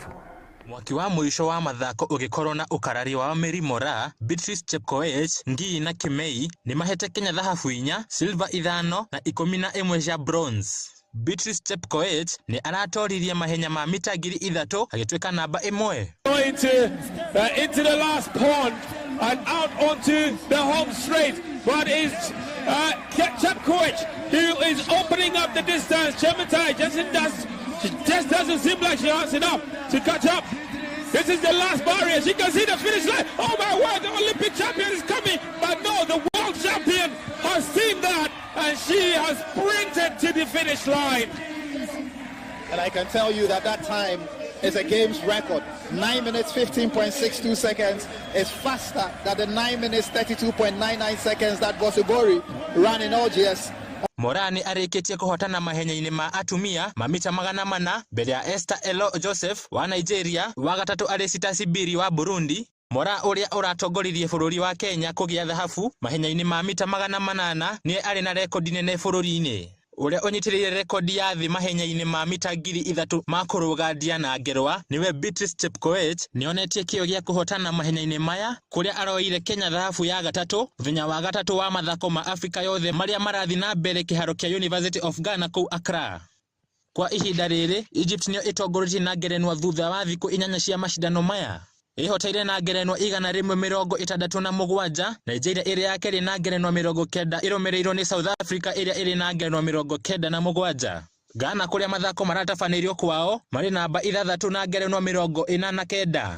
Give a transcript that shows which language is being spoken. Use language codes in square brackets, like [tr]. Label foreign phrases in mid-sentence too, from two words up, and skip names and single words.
[ki] Mwaki wa mwisho wa mathako ugikorwo na ukarari wa Mary Moraa, Beatrice Chepkoech, Ngii na Kimei ni mahete Kenya thahabu 4, silver 5 na 11 cia bronze. Beatrice Chepkoech ni aratoririe mahenya ma mita 3,000 agitweka namba 1. [en] Into the last pond and out onto the home straight, but it's Chepkoech who is opening up the distance. Chepkoech just doesn't seem like she has enough to catch up. This is the last barrier. She can see the finish line. Oh my word, the Olympic champion is coming. But no, the world champion has seen that and she has sprinted to the finish line. And I can tell you that time is a game's record. 9 minutes 15.62 seconds is faster than the 9 minutes 32.99 seconds that Bosibori ran in OGS. [ki] Moraa ni arikitie kuhotana mahenya-ini ma atumia ma mita 400 mbere ya Esther Elo Joseph wa Nigeria, wa gatatu ari Sitasi Biri wa Burundi. Moraa uria uratongoririe bururi wa Kenya kugia thahabu mahenya-ini ma mita 800 ni ari na rekodi nene bururi-ini. Uria unyitiriire rekodi ya thi mahenya-ini ma mita 3,000 ma kurugadia na ngerwa niwe Beatrice Chepkoech nionetie kio gia kuhotana mahenya-ini maya kuria aroire Kenya thahabu ya gatatu thenya wa gatatu wa mathako ma Afrika yothe maria marathi na mbere kiharo kia University of Ghana kuu Accra. Kwa ihinda riri Egypt nio itongoritie na ngerenwa thutha wa thiku 8 cia mashindano maya. Ihoteire na ngerenwa 167. Nigeria iri ya keri na ngerenwa 90 iromereirwo ni South Africa iria iri na ngerenwa 97. Ghana kuria mathako maratafanĩirio kwao mari namba 6 na ngerenwa 49.